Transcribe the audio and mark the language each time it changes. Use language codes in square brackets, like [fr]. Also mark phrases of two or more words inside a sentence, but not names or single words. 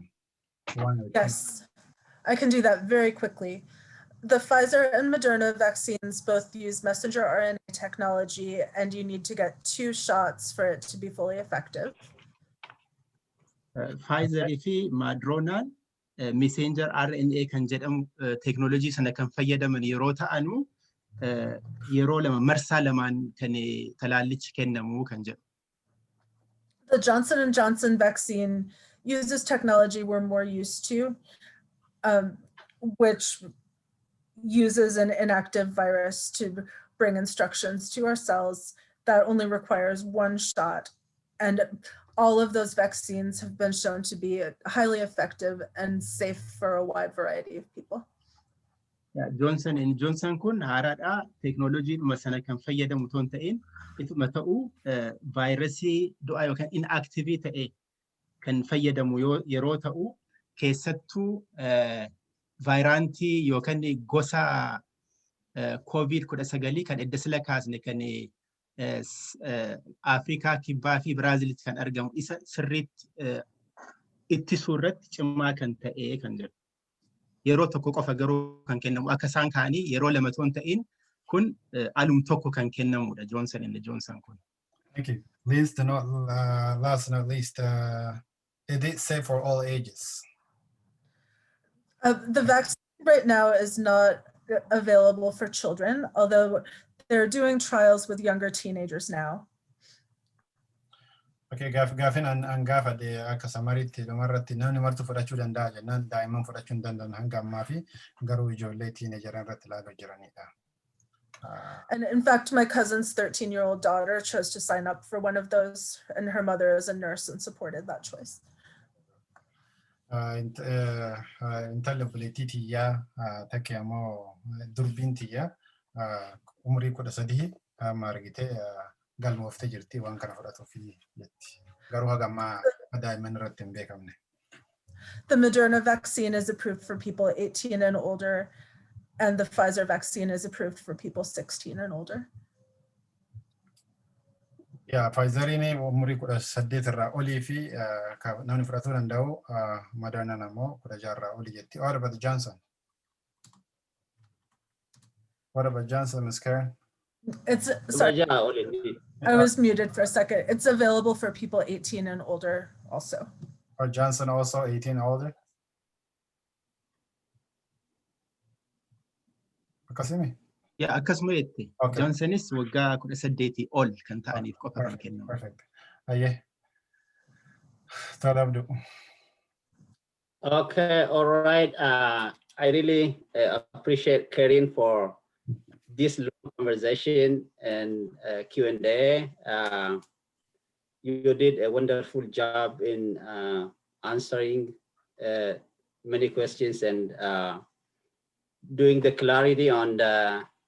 [en] Yes, I can do that very quickly. The Pfizer and Moderna vaccines both use messenger RNA technology, and you need to get 2 shots for it to be fully effective. [om] Pfizer fi Moderna [en] messenger RNA [om] kan jedhamu technology sana kan fayyadaman yeroo ta'anu yeroo lama marsaa lamaan kan talaallichi kennamu kan jedhu. [en] The Johnson & Johnson vaccine uses technology we're more used to, which uses an inactive virus to bring instructions to our cells that only requires 1 shot. And all of those vaccines have been shown to be highly effective and safe for a wide variety of people. [om] Johnson & Johnson kun haaraadha technology sana kan fayyadamu ton ta'in ituma ta'u virusii du'a yookaan inactive ta'e kan fayyadamu yeroo ta'u keessattuu vaayiraantii yookaan gosa COVID-19 kan edda sila kaasne kan Afrikaa kibbaa fi Biraazilitti kan argamu isa sirriitti ittisuu irratti cimaa kan ta'e kan jedhu. Yeroo tokko qofa garuu kan kennamu akka isaan kaanii yeroo lama toon ta'in kun alum tokko kan kennamudha Johnson & Johnson kun. [en] Thank you. Last not least, it is safe for all ages. The vaccine right now is not available for children, although they're doing trials with younger teenagers now. [om] Okay, gaafin an gaafadhe akka samariitti dhumarratti namni martu fudhachuu danda'a jennaan daa'imman fudhachuu hin danda'an hanga ammaa fi garuu ijoollee tiineejaran irratti ilaaluu jiranidha. [en] And in fact, my cousin's 13-year-old daughter chose to sign up for one of those, and her mother is a nurse and supported that choice. [om] Intalli obboleettii tiyyaa takke ammoo durbiin tiyyaa umurii 13 amma argitee galmooftee jirti waan kana fudhatuuf jetti. Garuu haga ammaa daa'imman irratti hin beekamne. [en] The Moderna vaccine is approved for people 18 and older, and the Pfizer vaccine is approved for people 16 and older. Yeah, [om] Pfizeriin umurii 18 irraa olii fi namni fudhatuu danda'u, Moderna ammoo 16 irraa olii jetti. [en] What about Johnson? What about Johnson, Ms. Karen? It's sorry, I was muted for a second. It's available for people 18 and older also. Or Johnson also 18 and older? Kasimi? [om] Yaa akkasuma jette Johnsonis waggaa 18 ol kan ta'aniif qofa kan kennamu. [en] Perfect. Aye. Abdu. Okay, all right. I really appreciate Karin for this long conversation and Q&A. You did a wonderful job in answering many questions and doing the clarity on the